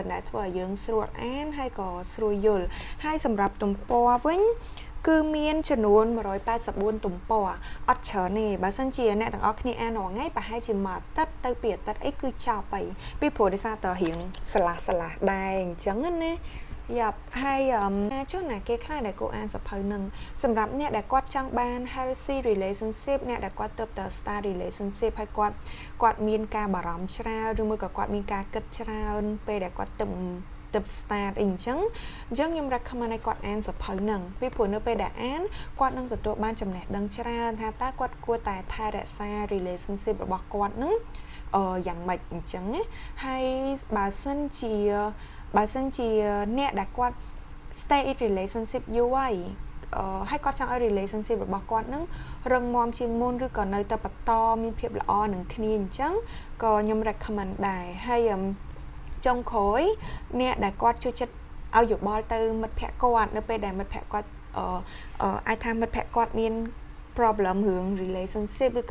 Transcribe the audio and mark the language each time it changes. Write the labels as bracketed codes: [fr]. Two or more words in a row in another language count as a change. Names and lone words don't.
[km] ដែលធ្វើឲ្យយើងស្រួលអានហើយក៏ស្រួលយល់ហើយសម្រាប់ទំព័រវិញគឺមានចំនួន184ទំព័រអត់ច្រើនទេបើសិនជាអ្នកទាំងអស់គ្នាអានរាល់ថ្ងៃប្រហែលជាមួយអាទិត្យទៅពីអាទិត្យអីគឺចប់ហើយពីព្រោះដោយសារតើរៀងស្លាស់ដែរអញ្ចឹងណាយ៉ាប់ហើយចុះណាគេខ្លះដែលគួរអានសភៅនឹងសម្រាប់អ្នកដែលគាត់ចង់បាន [en] healthy relationship [km] អ្នកដែលគាត់ទៅ [en] start relationship [km] ហើយគាត់មានការបារម្ភច្រើនឬមួយក៏គាត់មានការគិតច្រើនពេលដែលគាត់ទៅ start អីអញ្ចឹងខ្ញុំ recommend ឲ្យគាត់អានសភៅហ្នឹងពីព្រោះនៅពេលដែលអានគាត់នឹងទទួលបានចំណេះដឹងច្រើនថាតើគាត់គួរតែថែរក្សា relationship របស់គាត់ហ្នឹង យ៉ាងម៉េចអញ្ចឹងណាហើយបើសិនជាអ្នកដែលគាត់ [en] stay in relationship [km] យូរហើយគាត់ចង់ឲ្យ relationship របស់គាត់ហ្នឹងរឹងមាំជាងមុនឬក៏នៅតែបន្តមានភាពល្អនឹងគ្នាអញ្ចឹងក៏ខ្ញុំ recommend ដែរហើយចុងក្រោយអ្នកដែលគាត់ជួយចិត្តឲ្យយោបល់ទៅមិត្តភ័ក្តិគាត់នៅពេលដែលមិត្តភ័ក្តិគាត់អាចថាមិត្តភ័ក្តិគាត់មាន problem រឿង relationship ឬក៏